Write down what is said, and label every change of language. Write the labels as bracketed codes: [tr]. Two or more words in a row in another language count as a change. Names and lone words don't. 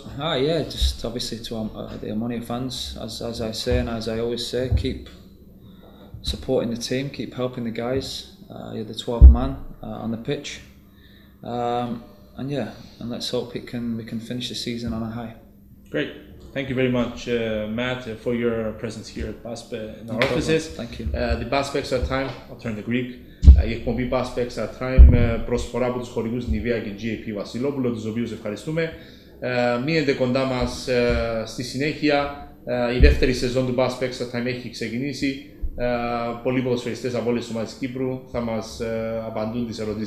[en] Yeah, just obviously to the Omónia fans, as I say and as I always say, keep supporting the team, keep helping the guys. You're the 12th man on the pitch, and let's hope we can finish the season on a high. Great. Thank you very much, Matt, for your presence here at PASP in our offices. Thank you. The PASP Extra Time, I'll turn to Greek. [el] Η εκπομπή PASP Extra Time προσφορά από τους χορηγούς Νιβέα και GAP Βασιλόπουλο, τους οποίους ευχαριστούμε. Μείνετε κοντά μας στη συνέχεια. Η δεύτερη σεζόν του PASP Extra Time έχει ξεκινήσει. Πολλοί ποδοσφαιριστές από όλες τις ομάδες της Κύπρου θα μας απαντούν τις ερωτήσεις μας.